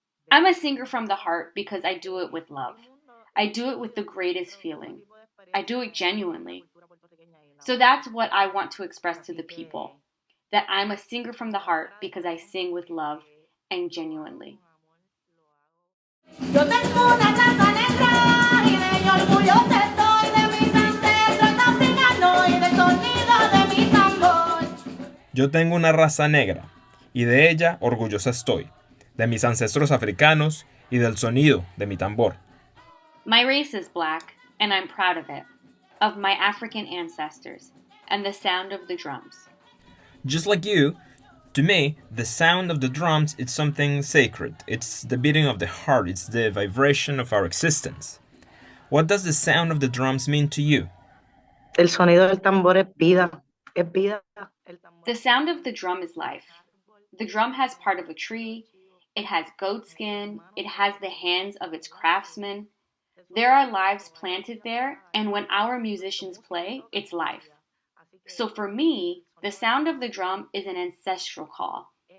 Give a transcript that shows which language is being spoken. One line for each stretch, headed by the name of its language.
English: I'm a singer from the heart because I do it with love. I do it with the greatest feeling. I do it genuinely. So that's what I want to express to the people, that I'm a singer from the heart because I sing with love and genuinely.
Spanish: Yo tengo una raza negra y de ello orgullosa estoy, de mis ancestros africanos y del sonido de mi tambor. Yo tengo una raza negra, y de ella orgullosa estoy, de mis ancestros africanos y del sonido de mi tambor.
English: My race is black, and I'm proud of it, of my African ancestors, and the sound of the drums. Just like you, to me, the sound of the drums is something sacred. It's the beating of the heart. It's the vibration of our existence. What does the sound of the drums mean to you?
Spanish: El sonido del tambor es vida. Es vida.
English: The sound of the drum is life. The drum has part of a tree. It has goat skin. It has the hands of its craftsmen. There are lives planted there, and when our musicians play, it's life. So for me, the sound of the drum is an ancestral call.